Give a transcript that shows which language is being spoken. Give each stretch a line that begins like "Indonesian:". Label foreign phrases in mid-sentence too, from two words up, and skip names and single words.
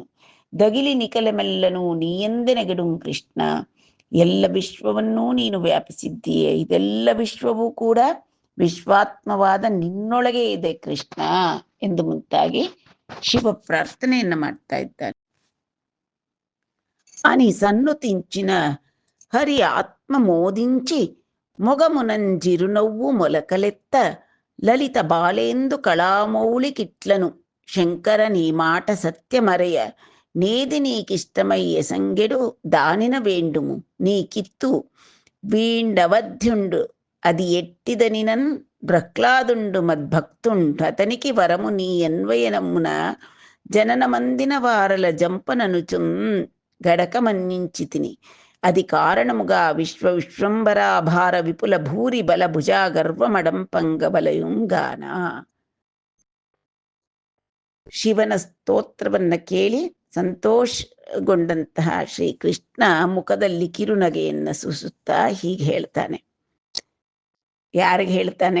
Telugu: దగిలి నిఖల మెల్లను నీ ఎందెనెగడు కృష్ణ.
Kannada: ಎಲ್ಲ ವಿಶ್ವವನ್ನೂ ನೀನು ವ್ಯಾಪಿಸಿದ್ದೀಯೆ. ಇದೆಲ್ಲ ವಿಶ್ವವೂ ಕೂಡ ವಿಶ್ವಾತ್ಮವಾದ ನಿನ್ನೊಳಗೆ ಇದೆ ಕೃಷ್ಣ ಎಂದು ಮುಂತಾಗಿ ಶಿವ ಪ್ರಾರ್ಥನೆಯನ್ನ ಮಾಡ್ತಾ ಇದ್ದಾನೆ.
Telugu: అని సన్నుతించిన హరి ఆత్మ మోదించి మొగమునంజిరునవ్వు మొలకలెత్త లలిత బాలేందు కళామౌళి కిట్లను శంకర నీ మాట సత్యమరయ నేది నీకిష్టమయ్య సంగెడు దానిన వేండుము నీ కిత్తు వీండవధ్యుండు అది ఎట్టిదనినన్ ప్రహ్లాదుండు మద్భక్తుండు అతనికి వరము నీ అన్వయనమున జననమందిన వారల జంపననుచున్ గడక మన్నించి తిని అది కారణముగా విశ్వంబరాభార విపుల భూరి బల భుజా గర్వమడంపంగ బలయుంగాన.
Kannada: ಶಿವನ ಸ್ತೋತ್ರವನ್ನ ಕೇಳಿ ಸಂತೋಷಗೊಂಡಂತಹ ಶ್ರೀಕೃಷ್ಣ ಮುಖದಲ್ಲಿ ಕಿರುನಗೆಯನ್ನ ಸೂಸುತ್ತಾ ಹೀಗೆ ಹೇಳ್ತಾನೆ. ಯಾರಿಗೆ ಹೇಳ್ತಾನೆ?